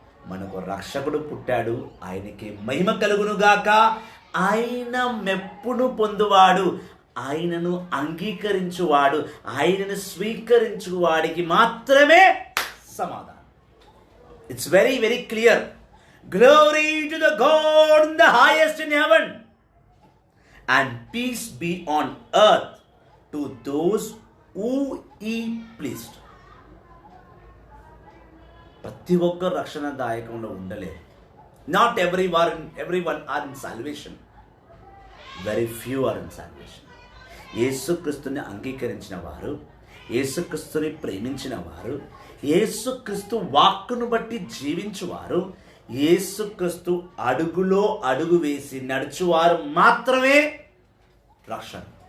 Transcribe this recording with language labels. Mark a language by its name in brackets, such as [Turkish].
[Telugu] మనకు రక్షకుడు పుట్టాడు, ఆయనకి మహిమ కలుగునుగాక, ఆయన మెప్పును పొందువాడు, ఆయనను అంగీకరించువాడు, ఆయనను స్వీకరించువాడికి మాత్రమే సమాధానం. [English] It's very very clear. Glory to the god in the highest in heaven and peace be on earth to those who he pleased. [Telugu] ప్రతి ఒక్కరు రక్షణదాయకంలో ఉండలేదు. [English] Not everyone are in salvation. Very few are in salvation. [Telugu] యేసుక్రీస్తుని అంగీకరించిన వారు, యేసుక్రీస్తుని ప్రేమించిన వారు, యేసుక్రీస్తు వాక్కును బట్టి జీవించువారు, యేసుక్రీస్తు అడుగులో అడుగు వేసి నడుచువారు మాత్రమే రక్షణ.